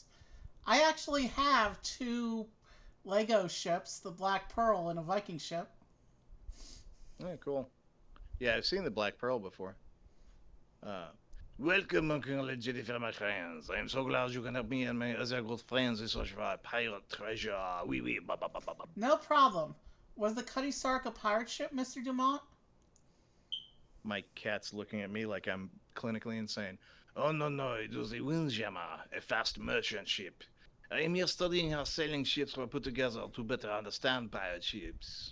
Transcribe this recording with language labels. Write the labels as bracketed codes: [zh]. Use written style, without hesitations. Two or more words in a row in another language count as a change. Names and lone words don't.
[en] I actually have two Lego ships, the Black Pearl and a Viking ship. Yeah, cool. Yeah, I've seen the Black Pearl before. Welcome, Uncle Jennifer, my friends. I am so glad you can help me and my other good friends in search for pirate treasure. [fr] Oui, oui, ba, ba, ba, ba, ba. [en] No problem. Was the Cutty Sark a pirate ship, Mr. Dumont? My cat's looking at me like I'm clinically insane. Oh, no, no, it was a Windjammer, a fast merchant ship. I am here studying how sailing ships were put together to better understand pirate ships.